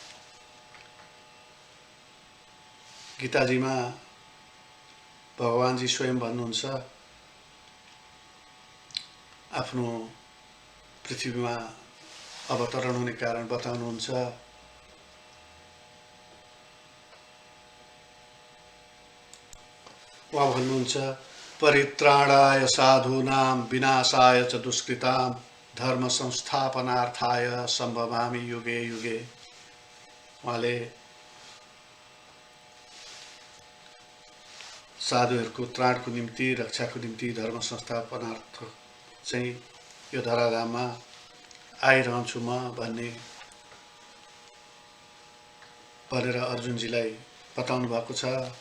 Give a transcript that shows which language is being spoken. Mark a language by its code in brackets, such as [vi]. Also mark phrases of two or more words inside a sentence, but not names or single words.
[ne] गीताजीमा भगवानजी स्वयं भन्नुहुन्छ, आफ्नो पृथ्वीमा अवतरण हुने कारण बताउनुहुन्छ। उहाँ भन्नुहुन्छ, [sa] परित्राणाय साधूनां विनाशाय च दुष्कृतां धर्म संस्थापनार्थाय सम्भवामि युगे युगे। [ne] उहाँले साधुहरूको त्राणको निम्ति, रक्षाको निम्ति, धर्म संस्थापनार्थ चाहिँ यो धराधाममा आइरहन्छु म भन्ने भनेर अर्जुनजीलाई बताउनु भएको छ।